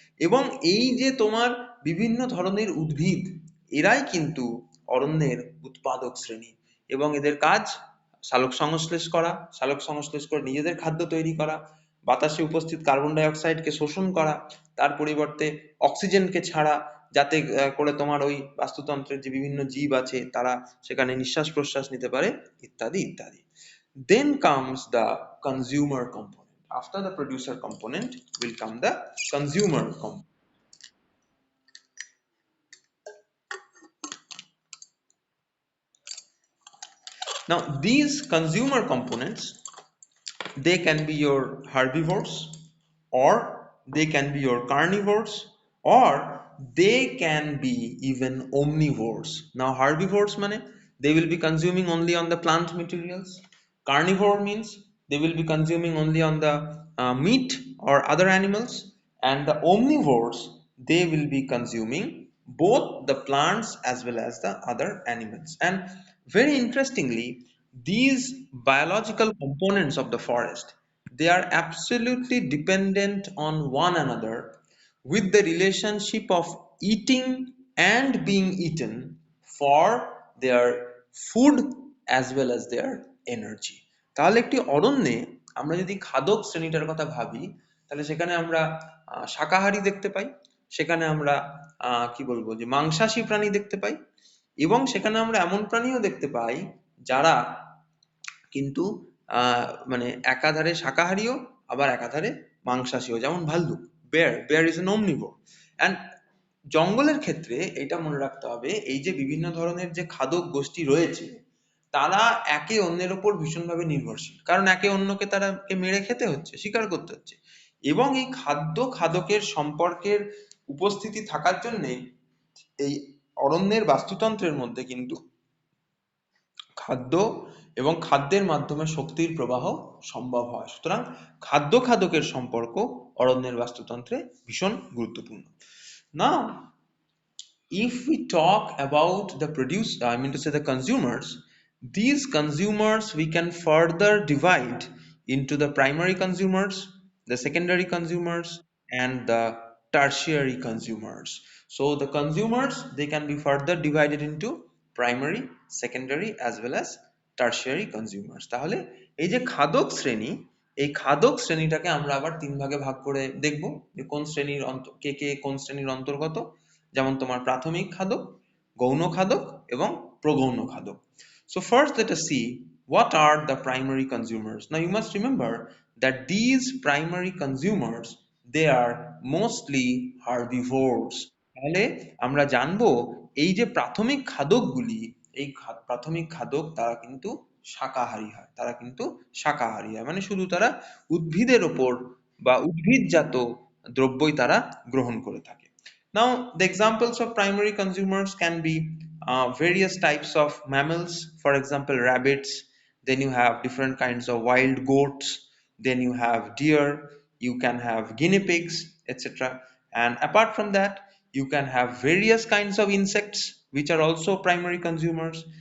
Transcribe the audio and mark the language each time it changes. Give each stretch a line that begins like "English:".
Bangla: এবং এই যে তোমার বিভিন্ন ধরনের উদ্ভিদ, এরাই কিন্তু অরণ্যের উৎপাদক শ্রেণী, এবং এদের কাজ সালোক সংশ্লেষ করা, সালোক সংশ্লেষ করে নিজেদের খাদ্য তৈরি করা, বাতাসে উপস্থিত কার্বন ডাই অক্সাইডকে শোষণ করা, তার পরিবর্তে অক্সিজেনকে ছাড়া, যাতে করে তোমার ওই বাস্তুতন্ত্রের যে বিভিন্ন জীব আছে তারা সেখানে নিঃশ্বাস প্রশ্বাস নিতে পারে, ইত্যাদি ইত্যাদি।
English: Then comes the consumer component. After the producer component will come the consumer component. Now, these consumer components, they can be your herbivores, or they can be your carnivores, or they can be even omnivores. Now, herbivores mane they will be consuming only on the plant materials. Carnivore means they will be consuming only on the meat or other animals. And the omnivores, they will be consuming both the plants as well as the other animals. And very interestingly, these biological components of the forest, they are absolutely dependent on one another, with the relationship of eating and being eaten for their food as well as their energy.
Bangla: তাহলে একটি অরণ্যে আমরা যদি খাদক শ্রেণীটার কথা ভাবি, তাহলে সেখানে আমরা শাকাহারী দেখতে পাই, সেখানে আমরা কি বলবো যে মাংসাশী প্রাণী দেখতে পাই, এবং সেখানে আমরা এমন প্রাণীও দেখতে পাই যারা কিন্তু মানে একাধারে শাকাহারীও আবার একাধারে মাংসাশীও, যেমন ভাল্লুক,
English: Bear is an omnivore।
Bangla: And জঙ্গলের ক্ষেত্রে এটা মনে রাখতে হবে, এই যে বিভিন্ন ধরনের যে খাদক গোষ্ঠী রয়েছে, তারা একে অন্যের উপর ভীষণভাবে নির্ভরশীল, কারণ একে অন্যকে তারাকে মেরে খেতে হচ্ছে, শিকার করতে হচ্ছে, এবং এই খাদ্য খাদকের সম্পর্কের উপস্থিতি থাকার জন্যে এই অরণ্যের বাস্তুতন্ত্রের মধ্যে কিন্তু খাদ্য এবং খাদ্যের মাধ্যমে শক্তির প্রবাহ সম্ভব হয়। সুতরাং খাদ্য খাদকের সম্পর্ক অরণ্যের বাস্তুতন্ত্রে ভীষণ গুরুত্বপূর্ণ।
English: Now, if we talk about the I mean to say the consumers, these consumers we can further divide into the primary consumers, the secondary consumers, and the tertiary consumers. So the consumers, they can be further divided into primary, secondary as well as tertiary consumers.
Bangla: তাহলে এই যে খাদক শ্রেণী, এই খাদক শ্রেণীটাকে আমরা আবার তিন ভাগে ভাগ করে দেখব, যে কোন শ্রেণীর কে কে কোন শ্রেণীর অন্তর্গত। যেমন তোমার প্রাথমিক খাদক, গৌণ খাদক এবং প্রগৌণ খাদক।
English: So first let us see what are the primary consumers. Now you must remember that these primary consumers, they are mostly herbivores.
Bangla: তাহলে আমরা জানবো এই যে প্রাথমিক খাদকগুলি, এই প্রাথমিক খাদক তারা কিন্তু শাকাহারী হয়, তারা কিন্তু শাকাহারী হয়, মানে শুধু তারা উদ্ভিদের ওপর বা উদ্ভিদজাত দ্রব্যই তারা গ্রহণ করে থাকে।
English: Now the examples of primary consumers can be various types of mammals, for example rabbits, then you have different kinds of wild goats, then you have deer, you can have guinea pigs, etc. And apart from that, you can have various kinds of insects which are also primary consumers.